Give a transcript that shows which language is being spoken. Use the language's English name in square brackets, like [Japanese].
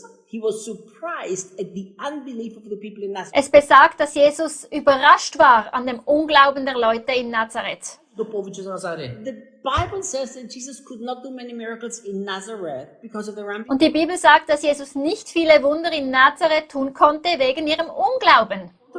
[English] He was surprised at the unbelief of the people in Nazareth. [German] Es besagt, dass Jesus überrascht war an dem Unglauben der Leute in Nazareth. [English] The Bible says that Jesus could not do many miracles in Nazareth because of their unbelief. [German] Und die Bibel sagt, dass Jesus nicht viele Wunder in Nazareth tun konnte wegen ihrem Unglauben.